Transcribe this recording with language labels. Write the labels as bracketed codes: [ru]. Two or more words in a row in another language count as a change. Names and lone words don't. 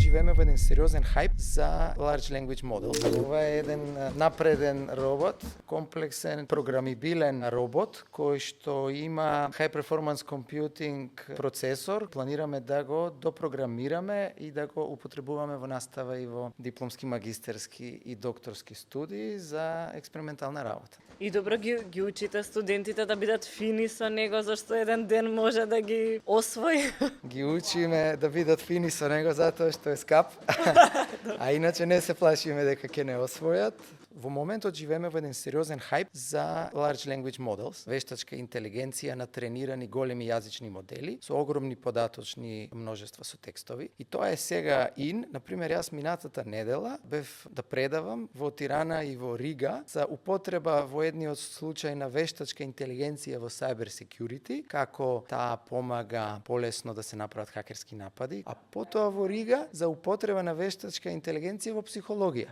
[mk] живееме во еден сериозен хајп за [en] large language models. [mk] Ова е еден напреден робот, комплексен, програмибилен робот кој што има [en] high performance computing [mk] процесор. Планираме да го допрограмираме и да го употребуваме во настава и во дипломски, магистерски и докторски студии за експериментална работа. И добро ги учите студентите да бидат фини со него, зашто еден ден може да ги освои. Ги учиме да бидат фини со него затоа што е скап, а иначе не се плашиме дека ќе не освојат. Во моментот живееме во еден сериозен хајп за [en] large language models, [mk] вештачка интелигенција на тренирани големи јазични модели со огромни податочни множества со текстови. И тоа е сега Например, јас минатата недела бев да предавам во Тирана и во Рига за употреба во едниот случај на вештачка интелигенција во [en] cyber security, [mk] како таа помага полесно да се направат хакерски напади, а потоа во Рига за употреба на вештачка интелигенција во психологија.